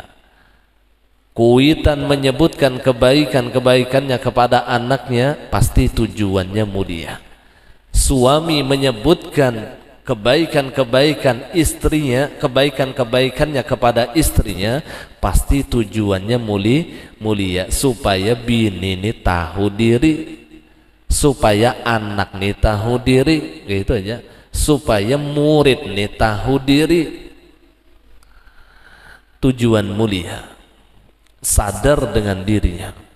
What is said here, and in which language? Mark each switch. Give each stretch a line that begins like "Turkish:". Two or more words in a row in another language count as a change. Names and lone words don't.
Indonesian: Kuitan menyebutkan kebaikannya kepada anaknya pasti tujuannya mulia. Suami menyebutkan kebaikan-kebaikan istrinya, kebaikannya kepada istrinya pasti tujuannya mulia, supaya bini ini tahu diri, supaya anak nih tahu diri, gitu aja, supaya murid nih tahu diri. Tujuan mulia, sadar dengan dirinya.